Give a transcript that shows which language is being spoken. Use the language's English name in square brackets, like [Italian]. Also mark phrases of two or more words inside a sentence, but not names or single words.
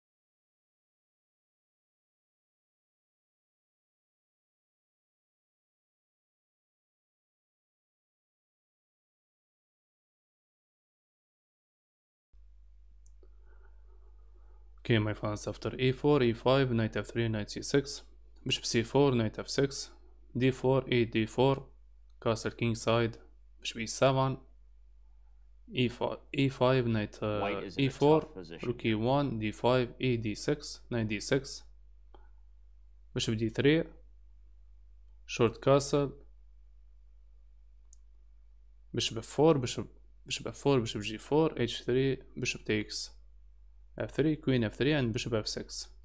[English] Okay, my friends, after e4, e5, knight f3, knight c6, bishop c4, knight f6, d4, d4, castle king side, bishop e7, e5, knight e4, rook e1, d5, e d6, knight d6, bishop d3, short castle, bishop f4, bishop f4, bishop g4, h3, bishop takes f3, queen f3 and bishop f6.